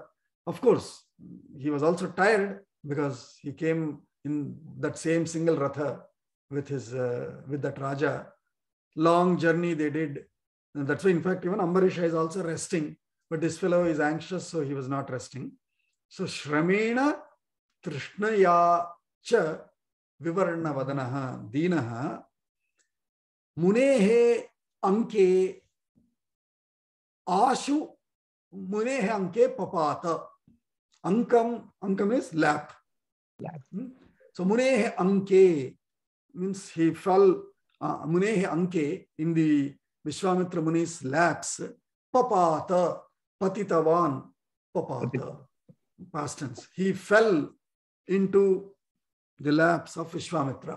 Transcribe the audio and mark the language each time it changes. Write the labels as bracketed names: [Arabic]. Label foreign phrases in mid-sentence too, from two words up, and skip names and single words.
[English] Of course, he was also tired because he came in that same single Ratha with that Raja. Long journey they did. And that's why, in fact, even Ambarisha is also resting. But this fellow is anxious, so he was not resting. So, [Sanskrit] Shramena Trishnaya cha Vivarna Vadanaha Dinaha Munehe Anke Ashu Munehe Anke Papata. [English] Ankam is lap. So, [Sanskrit] Munehe Anke [English] means he fell, [Sanskrit] Munehe Anke, [English] in the Vishwamitra Muni's laps. Papata. [Sanskrit] Patitavan, Papata, [English] past tense. He fell into the laps of Vishwamitra.